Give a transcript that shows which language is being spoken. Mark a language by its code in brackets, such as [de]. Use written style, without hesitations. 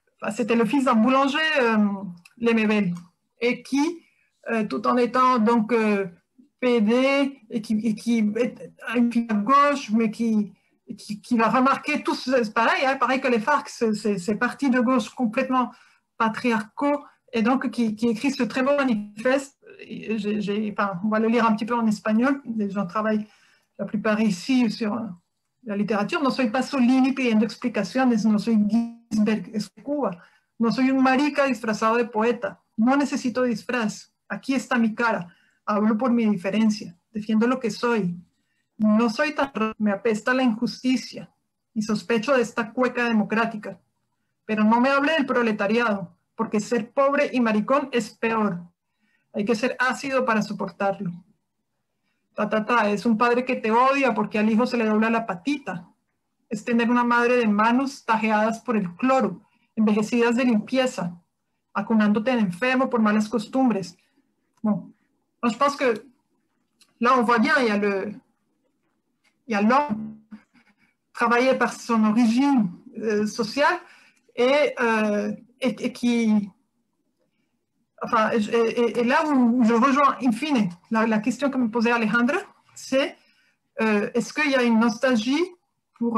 [fr] Enfin, c'était le fils d'un boulanger, Lemebel, et qui, tout en étant donc PD et qui est à gauche, mais qui va remarquer tout c'est pareil, hein, pareil que les FARC, c'est partis de gauche complètement patriarcaux, et donc qui écrit ce très beau manifeste. On va le lire un petit peu en espagnol, les gens travaillent la plupart ici sur la literatura. [es] No soy Pasolini pidiendo explicaciones, no soy Ginsberg Escuba, no soy un marica disfrazado de poeta, no necesito disfraz, aquí está mi cara, hablo por mi diferencia, defiendo lo que soy. No soy tan raro, me apesta la injusticia y sospecho de esta cueca democrática, pero no me hable del proletariado, porque ser pobre y maricón es peor. Hay que ser ácido para soportarlo. Es un padre que te odia porque al hijo se le dobla la patita. Es tener una madre de manos tajeadas por el cloro, envejecidas de limpieza, acunándote de enfermo por malas costumbres. [fr] Bon. Moi, je pense que là, on voit bien, il y a l'homme travaillé par son origine sociale et qui... Enfin, et là où je rejoins in fine la question que me posait Alejandra, c'est est-ce qu'il y a une nostalgie pour...